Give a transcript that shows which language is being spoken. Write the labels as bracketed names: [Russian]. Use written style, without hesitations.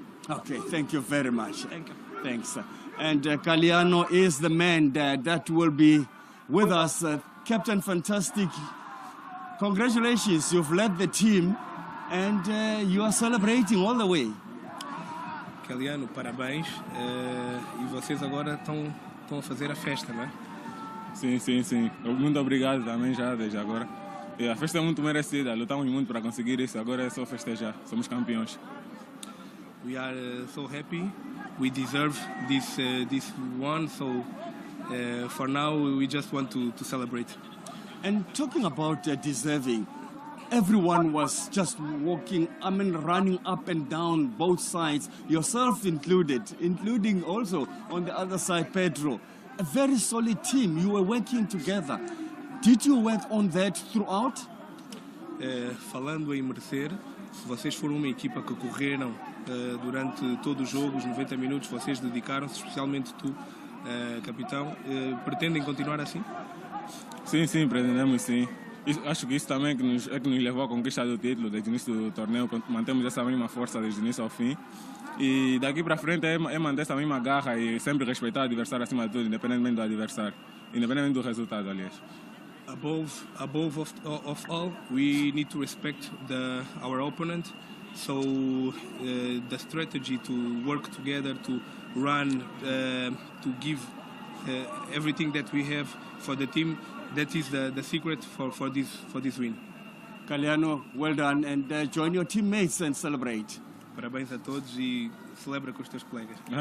[English] Okay, thank you very much. Thank you. Thanks. And Kaliano is the man that will be with us. Captain Fantastic, congratulations, you've led the team and you are celebrating all the way. [Portuguese] Kaliano, parabéns. E vocês agora estão a fazer a festa, não é? Sim. Muito obrigado também já, desde agora. E a festa é muito merecida, lutamos muito para conseguir isso, agora é só festejar, somos campeões. [English] We are so happy, we deserve this one, so for now we just want to celebrate. And talking about deserving, everyone was just running up and down both sides, yourself included, including also on the other side, Pedro. A very solid team, you were working together. Did you work on that throughout? [Portuguese] Falando em merecer, vocês foram uma equipa que correram durante todo o jogo, os 90 minutos, vocês dedicaram-se, especialmente tu, capitão. Pretendem continuar assim? Sim, pretendemos sim. Acho que isso também que nos levou à conquista do título desde o início do torneio. Mantemos essa mesma força desde o início ao fim. E daqui para frente é manter essa mesma garra e sempre respeitar o adversário acima de tudo, independentemente do adversário, independentemente do resultado, aliás. [English] Above of all, we need to respect our opponent. So the strategy to work together, to run, to give everything that we have for the team, that is the secret for this win. Kaliano, well done, and join your teammates and celebrate. [Portuguese] Parabéns a todos e celebra com os teus colegas.